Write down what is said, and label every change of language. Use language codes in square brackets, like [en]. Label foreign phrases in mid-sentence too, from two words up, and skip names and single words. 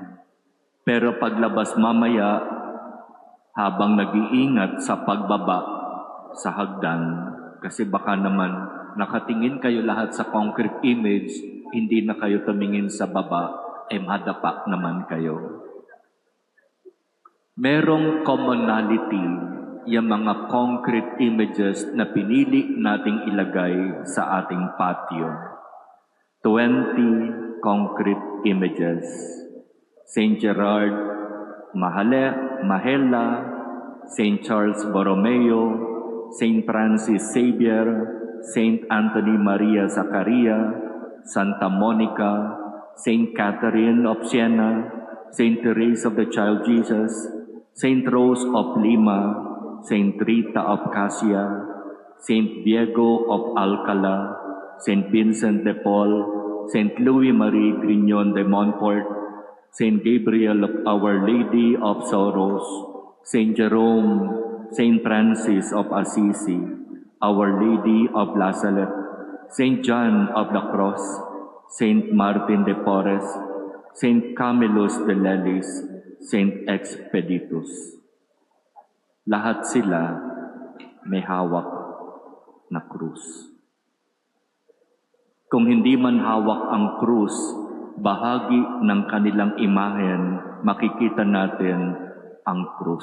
[tl] Pero paglabas mamaya, habang nag-iingat sa pagbaba sa hagdan, kasi baka naman nakatingin kayo lahat sa [en] concrete image, [tl] hindi na kayo tumingin sa baba, madapa naman kayo. Merong commonality yung mga [en] concrete images [tl] na pinili nating ilagay sa ating patio. [en] 20 concrete images. [tl] St. Gerard Mahela, St. Charles Borromeo, St. Francis Xavier, St. Anthony Maria Zaccaria, Santa Monica, St. Catherine of Siena, St. Therese of the Child Jesus, St. Rose of Lima, St. Rita of Cassia, St. Diego of Alcala, St. Vincent de Paul, St. Louis-Marie Grignon de Montfort, St. Gabriel of Our Lady of Sorrows, St. Jerome, St. Francis of Assisi, Our Lady of Lazaret, St. John of the Cross, St. Martin de Porres, St. Camillus de Lelis, St. Expeditus. Lahat sila may hawak na krus. Kung hindi man hawak ang krus, bahagi ng kanilang imahen, makikita natin ang krus.